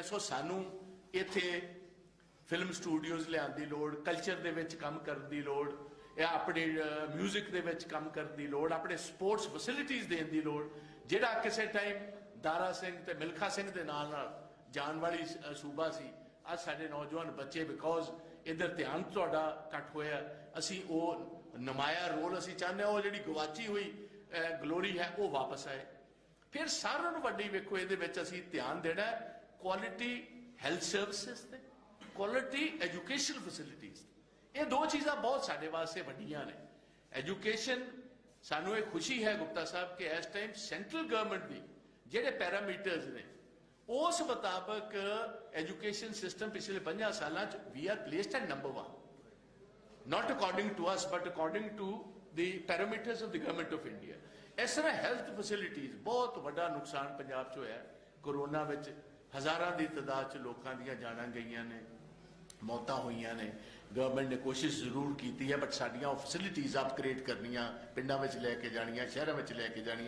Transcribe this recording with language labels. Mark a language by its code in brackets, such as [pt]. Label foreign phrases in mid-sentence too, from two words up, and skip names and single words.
[pa] ਸੋ ਸਾਨੂੰ ਇੱਥੇ [en] film studios [pa] ਲਿਆਉਣ ਦੀ ਲੋੜ ਕਲਚਰ ਦੇ ਵਿਚ ਕੰਮ ਕਰਨ ਦੀ ਲੋੜ ਯਾ ਆਪਣੇ ਮਿਊਜ਼ਿਕ ਦੇ ਵਿਚ ਕੰਮ ਕਰਨ ਦੀ ਲੋੜ ਆਪਣੇ [en] sports facilities [pa] ਦੇਣ ਦੀ ਲੋੜ ਜਿਹੜਾ ਕਿਸੀ ਟਾਈਮ ਦਾਰਾ ਸਿੰਘ ਤੇ ਮਿਲਖਾ ਸਿੰਘ ਦੇ ਨਾਲ ਜਾਣ ਵਾਲੀ ਸੂਬਾ ਸੀ ਅੱਜ ਸਾਡੇ ਨੌਜਵਾਨ ਬੱਚੇ ਬਿਕੌਜ਼ ਇਧਰ ਧਿਆਨ ਤੁਹਾਡਾ ਘੱਟ ਹੋਇਆ ਅਸੀਂ ਵੋ ਨੁਮਾਇਆ ਰੋਲ ਅਸੀਂ ਚਾਹਤੇ ਹੈਂ ਵੋ ਜਿਹੜੀ ਗਵਾਚੀ ਹੋਈ ਗਲੋਰੀ ਹੈ ਵੋ ਵਾਪਸ ਆਏ। ਫਿਰ ਸਾਰਿਆਂ ਨੂੰ ਵੱਡੀ ਵੇਖੋ ਇਹਦੇ ਵਿਚ ਅਸੀਂ ਧਿਆਨ ਦੇਣਾ [en] quality health services [pa] ते [en] quality education facilities. [pa] ਇਹ ਦੋ ਚੀਜ਼ਾਂ ਬਹੁਤ ਸਾਡੇ ਵਾਸਤੇ ਵੱਡੀਆਂ ਨੇ। ਐਜੂਕੇਸ਼ਨ, ਸਾਨੂੰ ਇਹ ਖੁਸ਼ੀ ਹੈ ਗੁਪਤਾ ਸਾਹਿਬ ਕਿ ਇਸ ਟਾਈਮ [en] central government [pa] ਦੀ ਜਿਹੜੇ ਪੈਰਾਮੀਟਰਸ ਨੇ ਉਸ ਮੁਤਾਬਕ [en] education system [pa] ਪਿਛਲੇ 50 ਸਾਲਾਂ 'ਚ [en] we are placed at number 1, not according to us but according to the parameters of the government of India। [pa] ਇਸ ਤਰ੍ਹਾਂ [en] health facilities [pa] ਬਹੁਤ ਵੱਡਾ ਨੁਕਸਾਨ ਪੰਜਾਬ 'ਚ ਹੋਇਆ। ਕਰੋਨਾ ਵਿੱਚ ਹਜ਼ਾਰਾਂ ਦੀ ਤਾਦਾਦ 'ਚ ਲੋਕਾਂ ਦੀਆਂ ਜਾਨਾਂ ਗਈਆਂ ਨੇ, ਮੌਤਾਂ ਹੋਈਆਂ ਨੇ। ਗਵਰਨਮੈਂਟ ਨੇ ਕੋਸ਼ਿਸ਼ ਜ਼ਰੂਰ ਕੀਤੀ ਹੈ ਬਟ ਸਾਡੀਆਂ [en] facilities upgrade [pa] ਕਰਨੀਆਂ, ਪਿੰਡਾਂ ਵਿੱਚ ਲੈ ਕੇ ਜਾਣੀਆਂ, ਸ਼ਹਿਰਾਂ ਵਿੱਚ ਲੈ ਕੇ ਜਾਣੀਆਂ।